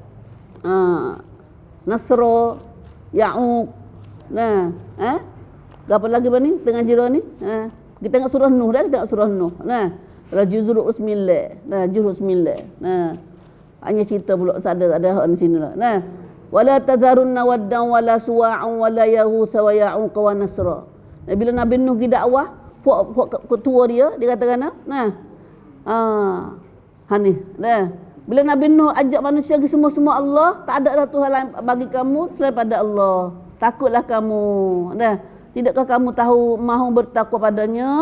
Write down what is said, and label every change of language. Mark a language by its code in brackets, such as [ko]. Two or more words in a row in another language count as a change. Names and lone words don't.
[ms] Nasra, Ya'uq. Nah, apa lagi ni tengah jero ni? Kita tengok surah Nuh dah, kita tengok surah Nuh. Nah, juzur 9. Nah, juzur 9. Nah, hanya cerita pula ada di sini lah. Nah, [ar] وَلَا تَذَرُنَّ وَدًّا وَلَا سُوَاعًا وَلَا يَغُوثَ وَيَعُوقَ وَنَسْرًا. [ms] Nah, bila Nabi Nuh pergi dakwah, puak ketua dia katakan ni. Nah, bila Nabi Nuh ajak manusia ke semua Allah, tak ada Tuhan lain bagi kamu selain pada Allah. Takutlah kamu. Dah, tidakkah kamu tahu mahu bertakwa padanya?